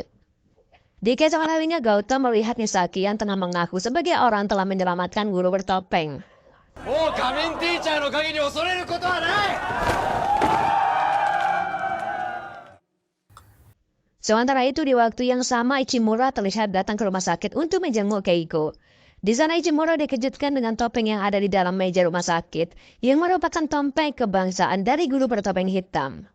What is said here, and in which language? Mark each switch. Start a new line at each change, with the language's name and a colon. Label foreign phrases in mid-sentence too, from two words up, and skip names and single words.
Indonesian: Di keesokan harinya Gauta melihat Misaki yang tengah mengaku sebagai orang telah menyelamatkan guru bertopeng.
Japanese: Oh, Kamen Teacher の限り恐れることはない!
Indonesian: Sementara itu di waktu yang sama Ichimura terlihat datang ke rumah sakit untuk menjenguk Keigo. Di sana Ichimura dikejutkan dengan topeng yang ada di dalam meja rumah sakit yang merupakan topeng kebangsaan dari guru bertopeng hitam.